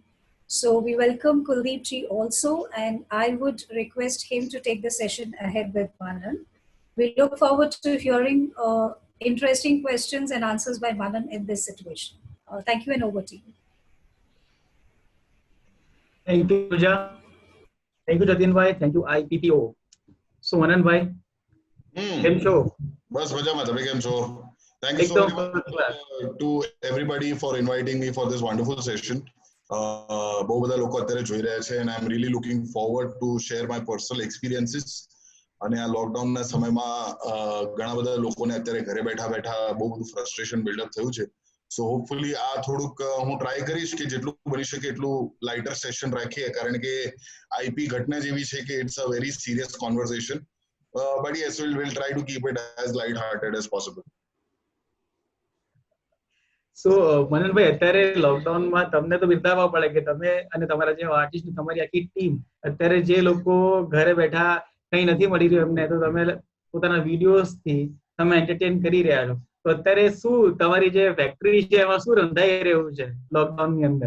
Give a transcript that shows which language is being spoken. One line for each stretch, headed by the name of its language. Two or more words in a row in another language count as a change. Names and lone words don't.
English: So we welcome Kuldeep ji also, and I would request him to take the session ahead with Manan. We look forward to hearing interesting questions and answers by Manan in this situation. Thank you, and over to you. Thank you, Pooja. Thank you, Jatin bhai. Thank you, IPPO. So, Manan bhai,
Gujarati: કેમ છો? બસ મજામાં, તમે કેમ છો?
English: Thank you so much to everybody for inviting me for this wonderful session.
Gujarati: બહુ બધા લોકો અત્યારે જોઈ રહ્યા છે,
English: and I'm really looking forward to share my personal experiences.
Gujarati: અને આ લોકડાઉનના સમયમાં ઘણા બધા લોકોને અત્યારે ઘરે બેઠા બેઠા બહુ બધું
English: frustration buildup
Gujarati: થયું છે.
English: so hopefully
Gujarati: આ થોડુંક હું ટ્રાય કરીશ કે જેટલું બની શકે એટલું
English: lighter session
Gujarati: રાખીએ, કારણ કે આઈપી ઘટના જેવી છે કે
English: it's a very serious conversation. But yes, we'll try to keep it as light-hearted as possible. So, Manan bhai,
Gujarati: અત્યારે લોકડાઉનમાં તમને તો બિરદાવવા પડે કે તમે અને તમારા જે આર્ટિસ્ટ, તમારી આખી ટીમ અત્યારે જે લોકો ઘરે બેઠા કંઈ નથી મળી રહ્યું એમને, તો તમે પોતાના વિડીયોઝથી તમે એન્ટરટેન કરી રહ્યા છો. તો અત્યારે શું તમારી જે ફેક્ટરી છે એમાં શું રંધાઈ રહ્યું છે લોકડાઉનની અંદર?